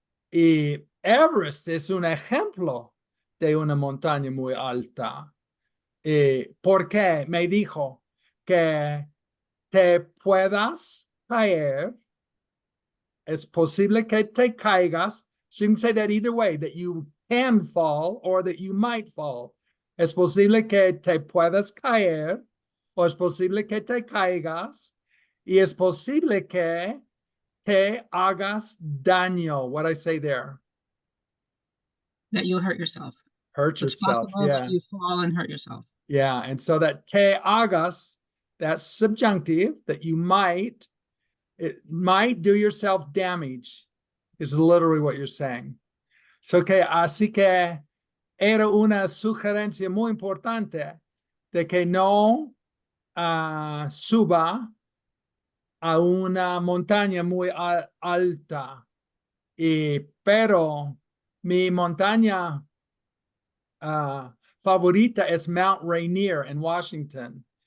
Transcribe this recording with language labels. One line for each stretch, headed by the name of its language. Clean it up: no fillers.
Spanish: Y Everest es un ejemplo de una montaña muy alta. ¿Por qué? Me dijo que te puedas caer. Es posible que te caigas.
English: So you can say that either way, that you can fall or that you might fall.
Spanish: Es posible que te puedas caer o es posible que te caigas y es posible que te hagas daño.
English: What I say there? That you'll hurt yourself. Hurt It's yourself. possible Yeah. that you fall and hurt yourself. Yeah. And so that
Spanish: te hagas,
English: that's subjunctive, that you might, it might do yourself damage, is literally what you're saying.
Spanish: So que, así que era una sugerencia muy importante de que no suba a una montaña muy alta. Pero mi montaña favorita es Mount Rainier en Washington.